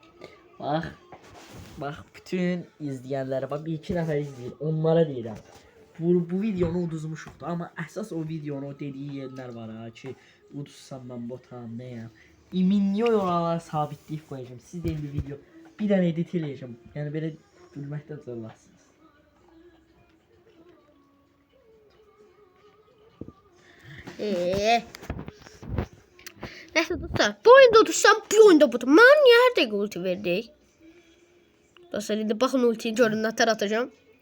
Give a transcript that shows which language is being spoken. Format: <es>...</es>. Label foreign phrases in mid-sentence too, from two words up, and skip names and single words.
<az>Bax, bütün izləyənlərə, bax bir iki nəfər izləyir. Onlara deyirəm. bu videonu uduzmuşuq da, amma əsas o videonu o dediyi yerlər var ha ki, udussam mən botam, nəyəm. Milyon oralar sabitləyib qoyacağım. Siz də bir video bir dənə edit eləyəcəm. Yəni belə gülməkdən zırlarsınız. Neyse dostlar, bu oyunda otursam bu oyunda budur.</az> <tr>Ben niye her dakika ulti verdik? Dostlar indi bakın ultiyi görün neler atacağım.</tr>